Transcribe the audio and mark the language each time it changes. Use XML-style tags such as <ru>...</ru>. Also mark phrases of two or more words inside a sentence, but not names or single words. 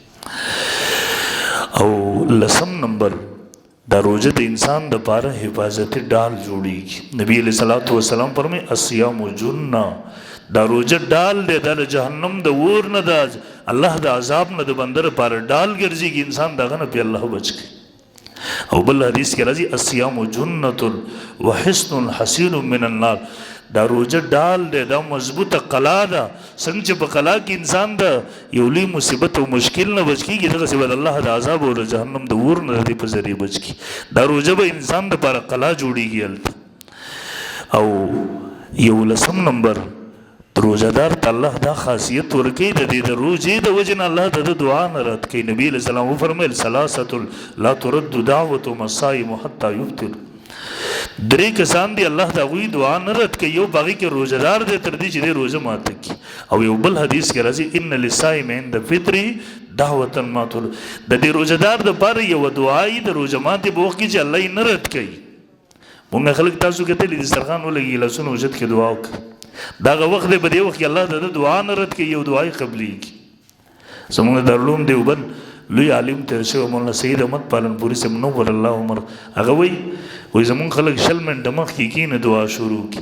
<ps>او لسم نمبر دا روژه د انسان دپاره حفاظتي ډال جوړیږي. نبی</ps> <ar>علیہ الصلوۃ والسلام</ar> <ps>فرمایي</ps> <ar>الصیام جنه،</ar> <ps>دا روژه ډال دی، دا د جهنم د اور نه د الله د عذاب نه د بنده لپاره ډال ګرځېږي، انسان دغه نه پې الله بچ کړي. او بل حدیث کې راځي</ps> <ar>الصیام جنة وحصن حصین من النار،</ar> <ps>دا روژه ډال دی، دا مضبوطه قلا ده. څنګه چې په قلا کې انسان د یو لوی مصیبت او مشکل نه بچ کېږي، دغسې به د الله د عذاب او د جهنم د اور نه د دې په ذریعې بچ کړي. دا روژه به انسان دپاره قلا جوړېږي هلته. او یو لسم نمبر روژهدار ته الله دا خاصیت ورکوي د دې د روژې د وجې نه الله د ده دعا نه رد کوي. نبي</ps> <ar>علیہ السلام</ar> <ps>وفرمیل</ps> <ar>ثلاثة لا ترد دعوتهم الصائم حتی یفطر،</ar> <ps>درې کسان دی الله د هغوی دعا نه رد کوي، یو په هغې کې روژهدار دی تر دې چې دی روژه ماته کړي. او یو بل حدیث کې راځي</ps> <ar>ان للصائم عند فطره دعوة ما ترد،</ar> <ps>د دې روژهدار دپاره یوه دعا یي د روژه ماتې په وخت کې چې الله یې نه رد کوي. مونږ خلک تاسو کتلي دسترخوان ولګي لاسونه اوچت کې دعا وکړه، دغه وخت دی په دې وخت کې الله د ده دعا نه رد کوي، یو دعا یې قبلېږي. زموږ د دارالعلوم دیوبند لوی عالم تیر شوی مولانا سید احمد پالنپوري صاحب</ps> <ar>نور الله عمر،</ar> <ps>هغه وایي زموږ خلک 20 منټه مخکې کښېنه دعا شروع کړي.</ps>